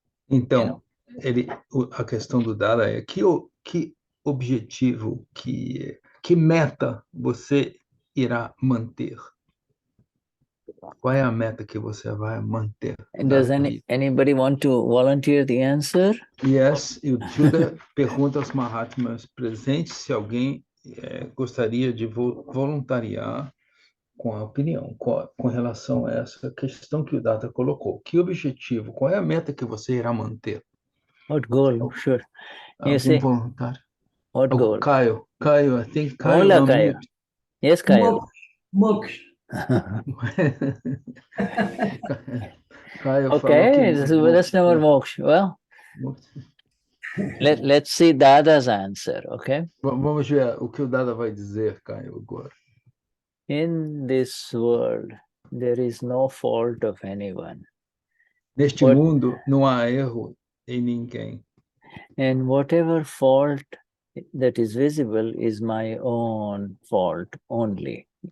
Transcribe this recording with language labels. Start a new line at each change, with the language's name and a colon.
Portuguese: Então, a questão do Dada é que objetivo, que meta você irá manter? Qual é a meta que você vai manter?
English: And does anybody want to volunteer the answer? Yes,
Portuguese: e o Shuddha pergunta aos Mahatmas presentes se alguém gostaria de voluntariar com a opinião, com relação a essa questão que o Dada colocou. Que objetivo, qual é a meta que você irá manter?
English: What goal? Sure.
Portuguese: Algum voluntário?
English: What goal? Caio, I think Caio. Hola, Caio. Yes, Caio. Moksha. Caio okay, that's number moksha. Well, let's see Dada's answer, okay?
Portuguese: Vamos ver o que o Dada vai dizer, Caio, agora.
English: In this world, there is no fault of anyone.
Portuguese: Neste mundo, não há erro em ninguém.
English: And whatever fault that is visible is my own fault only.